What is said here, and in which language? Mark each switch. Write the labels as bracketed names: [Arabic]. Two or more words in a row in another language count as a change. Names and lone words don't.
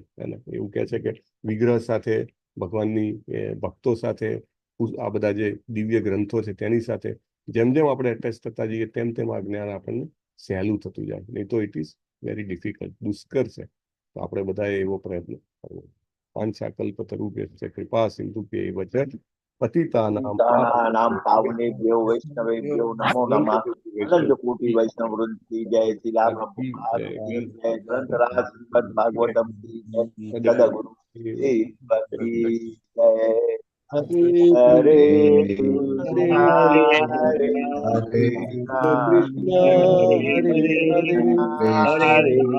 [Gujarati] એવું કહે છે કે વિગ્રહ સાથે, ભગવાનની ભક્તો સાથે, આ બધા જે દિવ્ય ગ્રંથો છે તેની સાથે જેમ જેમ આપણે અટેચ થતા જઈએ તેમ તેમ આ જ્ઞાન આપણને સહેલું થતું જાય. નહીં તો [English] it is very difficult, [Gujarati] દુષ્કર છે. તો આપણે બધાએ એવો પ્રયત્ન કરવો. [Sanskrit] પાંચાકલ્પતરુભ્યશ્ચ કૃપા સિંધુભ્યૈવ ચ પતિતાનાં પાવનેભ્યો વૈષ્ણવેભ્યો નમો નમઃ. [Gujarati] અનંત કોટી વૈષ્ણવ વૃંદ કી જય. શિલા પ્રભુપાદ કી જય. ગ્રંથરાજ શ્રીમદ ભાગવતમ કી જય. સદગુરુ દેવ કી જય. [Sanskrit] હરે હરે કૃષ્ણ હરે કૃષ્ણ હરે હરે